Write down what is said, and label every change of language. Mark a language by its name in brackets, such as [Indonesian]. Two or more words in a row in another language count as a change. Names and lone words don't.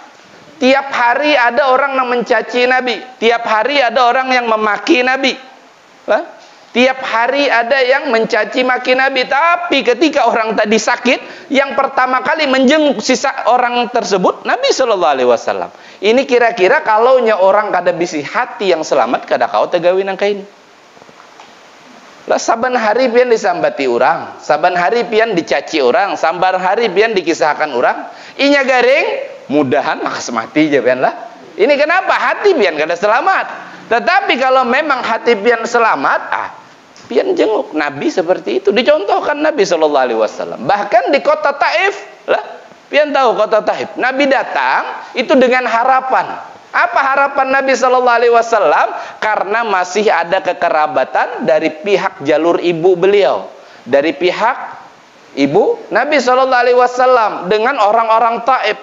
[Indonesian] Tiap hari ada orang yang mencaci Nabi, tiap hari ada orang yang memaki Nabi. Tiap hari ada yang mencaci maki Nabi. Tapi ketika orang tadi sakit, yang pertama kali menjenguk sisa orang tersebut Nabi SAW. [Banjar] Ini kira-kira kalaunya orang kada bisi hati yang selamat, kada kau tegawi nang kain. Lah saban hari pian disambati orang, saban hari pian dicaci orang, saban hari pian dikisahkan orang. Inya garing, mudahan makas mati je pian lah. Ini kenapa? Hati pian kada selamat. Tetapi kalau memang hati pian selamat, pian jenguk Nabi seperti itu. [Indonesian] Dicontohkan Nabi SAW. Bahkan di kota Taif, lah, pian tahu kota Taif. Nabi datang itu dengan harapan. Apa harapan Nabi SAW? Karena masih ada kekerabatan dari pihak jalur ibu beliau, dari pihak ibu Nabi SAW dengan orang-orang Taif.